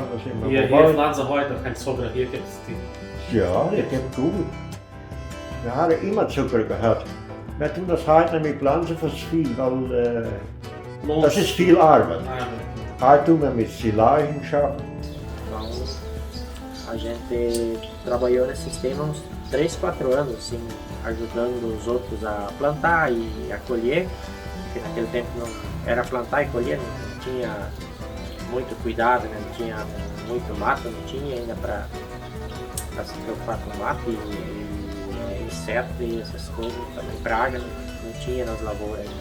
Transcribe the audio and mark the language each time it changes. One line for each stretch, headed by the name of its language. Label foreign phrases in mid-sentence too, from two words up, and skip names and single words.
German: Hier pflanzen heute noch kein Zucker, hier gibt es die. Ja, das geht gut. Wir haben immer Zucker gehabt. Wir tun das heute nicht mit Pflanzen fürs Vieh, weil das ist viel Arbeit. Heute tun wir mit Silagen schaffen.
Portuguese: Então a gente trabalhou nesse sistema uns 3, 4 anos, assim, ajudando os outros a plantar e a colher, porque naquele tempo não era plantar e colher, não tinha muito cuidado, né? Não tinha muito mato, não tinha ainda para se preocupar com mato e inseto e essas coisas, também praga, não tinha nas lavouras ainda.